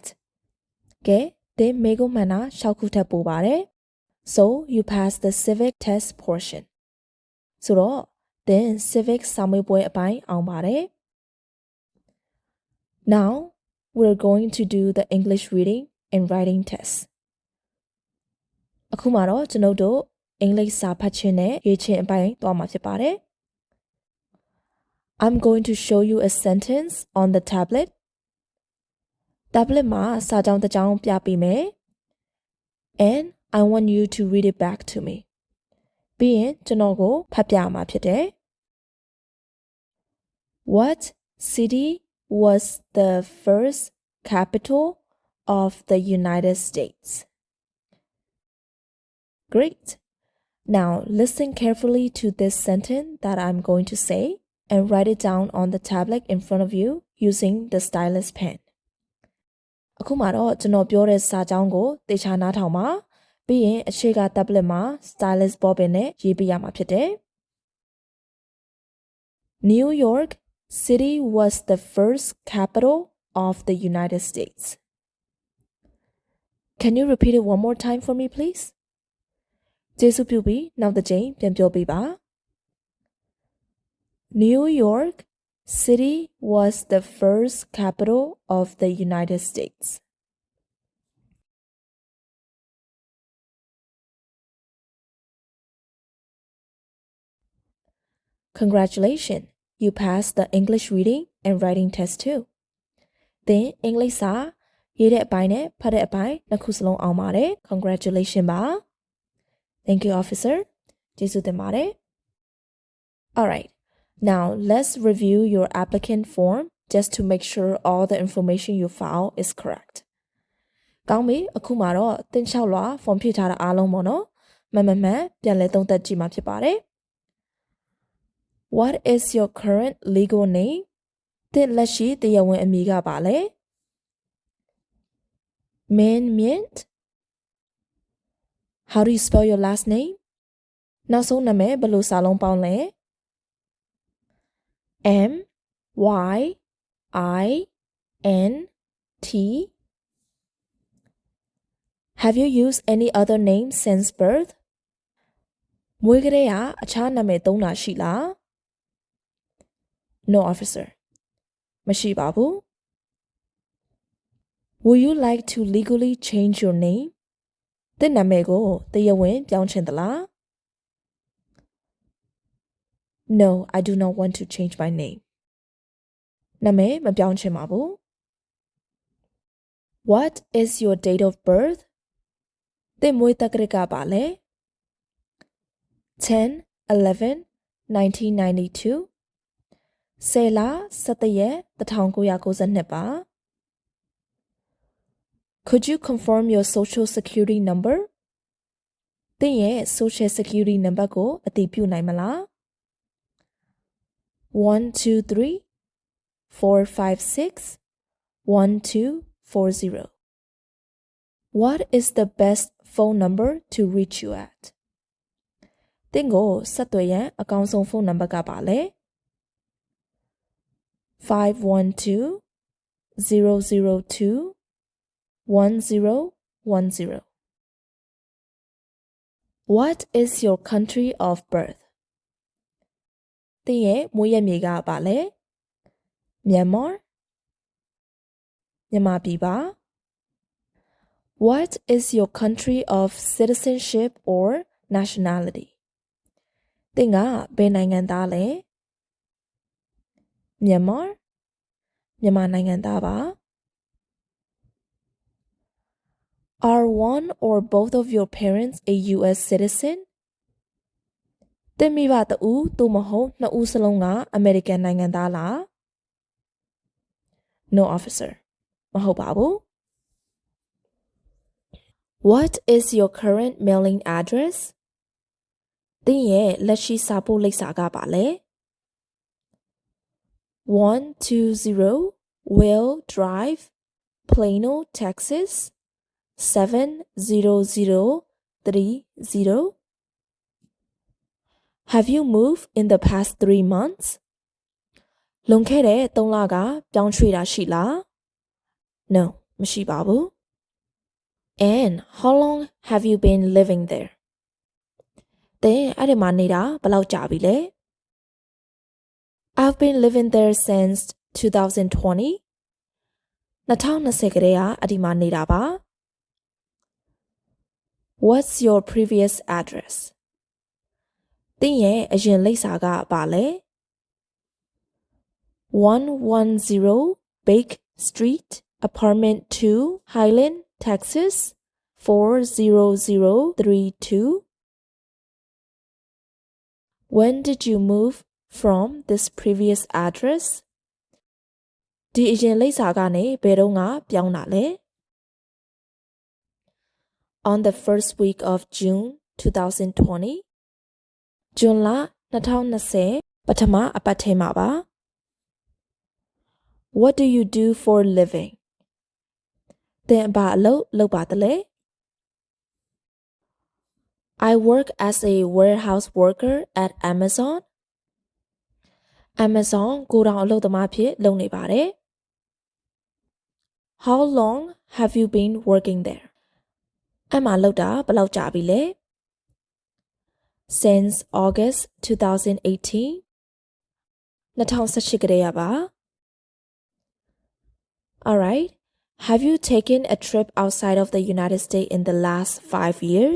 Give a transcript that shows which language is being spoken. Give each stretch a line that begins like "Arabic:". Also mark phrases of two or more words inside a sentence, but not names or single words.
Burmese: ကဲသင်မေးခွန်းမှန်တာ6ခုထပ်ပို့ပါတယ်
English: So you pass the civic test portion.
Burmese: ဆိုတော့သင် civic စာမေးပွဲအပိုင်းအောင်ပါတယ်
English: Now we're going to do the English reading and writing test.
Burmese: အခုမှတော့ကျွန်ုပ်တို့အင်္ဂလိပ်စာဖတ်ခြင်းနဲ့ရေးခြင်းအပိုင်းသွားမှာဖြစ်ပါတယ်
English: I'm going to show you a sentence on the tablet.
Burmese: Tablet မှာစာကြောင်းတစ်ကြောင်းပြပေးမယ်
English: And I want you to read it back to me.
Burmese: ပြီးရင်ကျွန်တော်ကိုဖတ်ပြမှာဖြစ်တယ်
English: What city was the first capital of the United States? Great. Now listen carefully to this sentence that I'm going to say and write it down on the tablet in front of you using the stylus pen.
Burmese: အခုမှတော့ကျွန်တော်ပြောတဲ့စာကြောင်းကိုသေချာနားထောင်ပါပြီးရင်အရှိက tablet မှာ
English: stylus bobbin
Burmese: နဲ့ရေးပြရမှာဖြစ်တယ်
English: New York City was the first capital of the United States. Can you repeat it one more time for me, please?
Burmese: ကျေးဇူးပြုပြီးနောက်တစ်ကြိမ်ပြန်ပြောပေးပါ
English: New York City was the first capital of the United States. Congratulations, you passed the English reading and writing test too.
Burmese: သင်အင်္ဂလိပ်စာရေးတဲ့အပိုင်းနဲ့ဖတ်တဲ့အပိုင်းနှစ်ခုစလုံးအောင်ပါတယ် Congratulations ပါ
English: Thank you, officer.
Burmese: ကျေးဇူးတင်ပါတယ်
English: Alright, now let's review your applicant form just to make sure all the information you file is correct.
Burmese: ကောင်းပြီအခုမှာတော့သင်လျှောက်လွှာ form ဖြည့်ထားတာအားလုံးပေါ့နော်မှန်ပြန်လည်သုံးသပ်ကြည့်မှာဖြစ်ပါတယ်
English: What is your current legal name?
Burmese: သင်လက်ရှိတရားဝင်အမည်ကပါလဲ Min Mint?
English: How do you spell your last name?
Burmese: နောက်ဆုံးနာမည်ဘယ်လိုစာလုံးပေါင်းလဲ
English: M Y I N T Have you used any other name since birth?
Burmese: မွေးကလေးကအခြားနာမည်သုံးတာရှိလား
English: No, officer.
Burmese: မရှိပါဘူး
English: Would you like to legally change your name?
Burmese: သင်နာမည်ကိုတရားဝင်ပြောင်းချင်သလား
English: No, I do not want to change my name.
Burmese: နာမည်မပြောင်းချင်ပါဘူး
English: What is your date of birth?
Burmese: သင်မွေးတက္ကရာကပါလဲ
English: 10/11/1992
Burmese: ဆယ်လ17ရက်1992ပါ
English: Could you confirm your social security number?
Burmese: သင်ရဲ့
English: social security number
Burmese: ကိုအတည်ပြုနိုင်မလား
English: 123-456-1240 What is the best phone number to reach you at?
Burmese: သင်ကိုဆက်သွယ်ရန်အကောင်းဆုံးဖုန်းနံပါတ်ကပါလဲ
English: 512-002-1010 What is your country of birth?
Burmese: သင်ရဲ့မွေးရပ်မြေကပါလဲ
English: Myanmar
Burmese: မြန်မာပြည်ပါ
English: What is your country of citizenship or nationality?
Burmese: သင်ကဘယ်နိုင်ငံသားလဲ
English: Myanmar
Burmese: မြန်မာနိုင်ငံသားပါ
English: Are one or both of your parents a US citizen?
Burmese: သင်မိဘတဦးသို့မဟုတ်နှစ်ဦးစလုံးကအမေရိကန်နိုင်ငံသားလား
English: No, officer မဟုတ်ပါဘူး What is your current mailing address?
Burmese: သင်ရဲ့လက်ရှိစာပို့လိပ်စာကပါလဲ
English: 120 Will Drive, Plano, Texas 70030 Have you moved in the past 3 months?
Burmese: လွန်ခဲ့တဲ့3လကပြောင်းရွှေ့တာရှိလား
English: No, မရှိပါဘူး And how long have you been living there?
Burmese: သင်အဲ့ဒီမှာနေတာဘယ်လောက်ကြာပြီလဲ
English: I've been living there since 2020.
Burmese: 2020ကတည်းကအဲ့ဒီမှာနေတာပါ
English: What's your previous address?
Burmese: သင်ရဲ့အရင်လိပ်စာကပါလဲ
English: 110 Bake Street, Apartment 2, Highland, Texas 40032 When did you move from this previous address?
Burmese: ဒီအရင်လိပ်စာကနေဘယ်တော့ပြောင်းတာလဲ
English: On the first week of June 2020
Burmese: ဇွန်လ2020ပထမအပတ်ထဲမှာပါ
English: What do you do for a living?
Burmese: သင်ဘာအလုပ်လုပ်ပါသလဲ
English: I work as a warehouse worker at Amazon.
Burmese: Amazon ကိုတောင်အလုပ်သမားဖြစ်လုပ်နေပါတယ်
English: How long have you been working there?
Burmese: အဲ့မှာလောက်တာဘယ်လောက်ကြာပြီလဲ
English: Since August 2018
Burmese: 2018ကတည်းကပါ
English: Alright, have you taken a trip outside of the United States in the last 5 years?